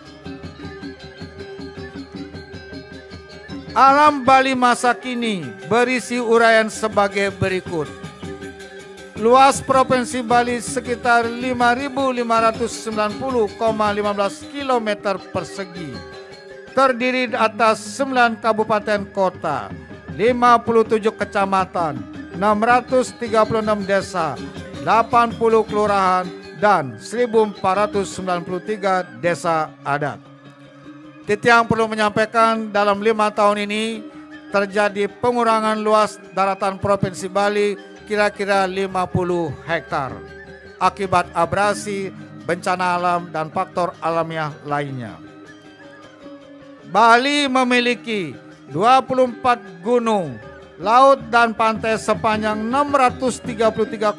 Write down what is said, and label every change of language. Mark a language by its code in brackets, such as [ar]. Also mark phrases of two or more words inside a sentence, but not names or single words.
[id] Alam Bali masa kini berisi uraian sebagai berikut. Luas Provinsi Bali sekitar 5.590,15 km persegi. Terdiri atas 9 kabupaten kota, 57 kecamatan, 636 desa, 80 kelurahan, dan 1.493 desa adat. Titiang perlu menyampaikan dalam 5 tahun ini terjadi pengurangan luas daratan Provinsi Bali kira-kira 50 hektar akibat abrasi, bencana alam, dan faktor alamiah lainnya. Bali memiliki 24 gunung, laut, dan pantai sepanjang 633,2